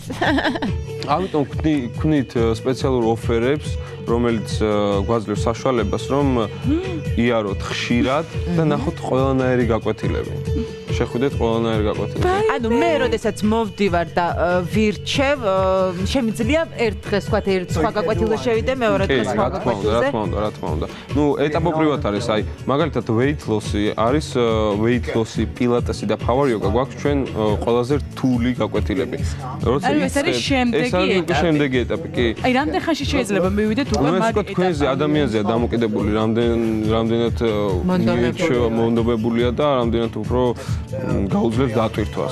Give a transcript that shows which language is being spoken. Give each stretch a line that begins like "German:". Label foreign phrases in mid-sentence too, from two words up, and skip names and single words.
Georgian: ამიტომ ვქნით სპეციალურ ოფერებს, რომელიც გვაძლევს საშუალებას, რომ იაროთ ხშირად და ნახოთ ყველანაირი გაკვეთილები. შეხვიდეთ ყველანაირი გაკვეთილები. ანუ მე როდესაც მოვდივარ და ვირჩევ, შემიძლია ერთ დღეს ვთქვათ, ერთ სხვა გაკვეთილზე შევიდე, მეორე დღეს სხვა გაკვეთილზე. რა თქმა უნდა. ნუ ეტაპობრივად არის, აი, მაგალითად
English: weight loss-
Georgian: ი არის,
English: weight loss-
Georgian: ი, პილატესი და
English: power yoga
Georgian: გვაქვს ჩვენ ყველაზე რთული გაკვეთილები. როცა ეს არის შემდეგი ეტაპი, კი. აი, რამდენ ხანში შეიძლება მივიდეთ უკვე მაგ ეტაპზე? თქვენზე ადამიანზეა დამოკიდებული, რამდენად მონდობებულია და რამდენად უფრო გაუძლებს დატვირთვას.